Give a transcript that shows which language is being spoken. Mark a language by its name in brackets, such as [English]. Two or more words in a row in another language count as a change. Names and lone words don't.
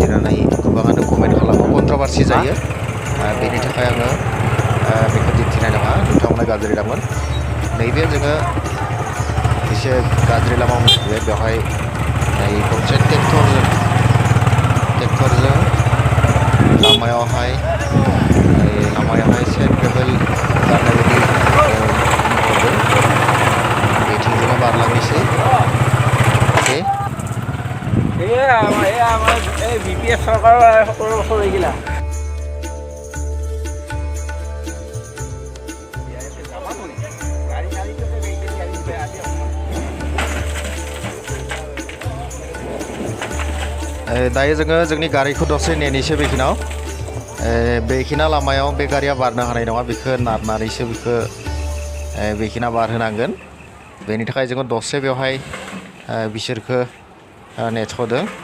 [Bodo] होननानै गोबाङानो कमेन्ट खालामो कन्ट्रभारसि जायो बेनि थाखाय आङो बेखौ दिन्थिनाय नङा नोंथांमोना गाज्रि दामोन नैबे जोङो एसे गाज्रि लामा मोनफैबाय बेवहाय गंसे ट्रेक्टरजों लामायावहाय [English] sand gravel [Bodo] गारनाय बायदि नुहरदों बेथिं जोङो बारलांनोसै अके [Assamese] BPF চৰকাৰৰ সকলো বছৰ এইগিলা [Bodo] दायो जोङो जोंनि गारिखौ दसे नेनोसै बेखिना लामायाव बे गारिया बारनो हानाय नङा बेखौ नारनानैसो बेखिना बारहोनांगोन बेनि थाखाय जोङो दसे बेवहाय बिसोरखौ नेथ'दों